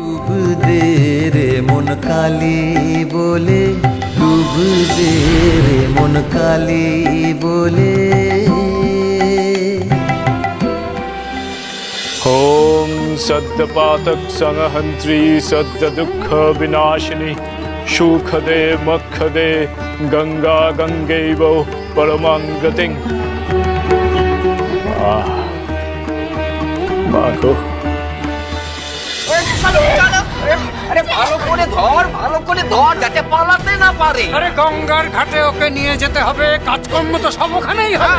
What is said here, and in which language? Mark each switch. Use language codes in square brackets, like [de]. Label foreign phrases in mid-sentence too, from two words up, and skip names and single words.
[bn] ডুব দে রে মন কালি বলে, ডুব দে রে মন কালি বলে। [sa] ओम सद्य पातक संहंत्री सद्य दुख विनाशिनी सुखदे मखदे गंगा गंगैव परमां गतिं। [bn] मागो আরে ভালো করে ধর যাতে পালাতে না পারে। আরে গঙ্গার ঘাটে ওকে নিয়ে যেতে হবে, কাজকর্ম তো সব ওখানেই হবে।